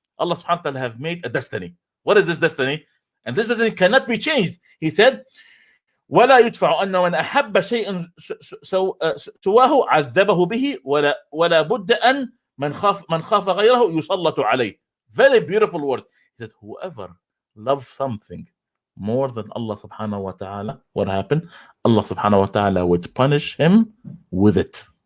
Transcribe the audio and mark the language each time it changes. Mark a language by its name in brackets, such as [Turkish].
[English] Allah subhanahu wa ta'ala have made a destiny. What is this destiny? And this destiny cannot be changed. He said, [Arabic] ولا يدفع أن من أحب شيئا سواه عذبه به ولا بد أن من خاف غيره يسلط عليه. [English] Very beautiful word. He said, whoever loves something more than Allah subhanahu wa ta'ala, what happened? Allah subhanahu wa ta'ala would punish him with it.